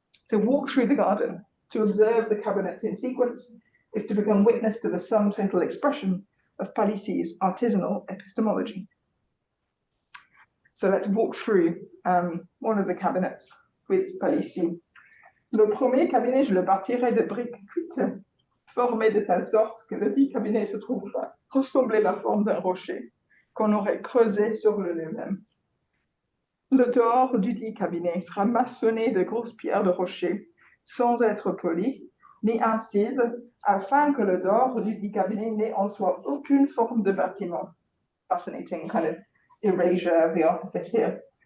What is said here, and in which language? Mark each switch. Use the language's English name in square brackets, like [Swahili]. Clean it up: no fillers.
[English] To walk through the garden, to observe the cabinets in sequence, is to become witness to the sum total expression of Palissy's artisanal epistemology. So let's walk through one of the cabinets with Palissy. [French] Le premier cabinet, je le bâtirai de briques cuites, formées de telle sorte que le dit cabinet se trouvera ressembler la forme d'un rocher qu'on aurait creusé sur le lui-même. Le dehors du dit cabinet sera maçonné de grosses pierres de rocher, sans être poli, ni incise, afin que le dehors du dit cabinet n'ait en soi aucune forme de bâtiment. [English] Fascinating kind of erasure of the artifice here.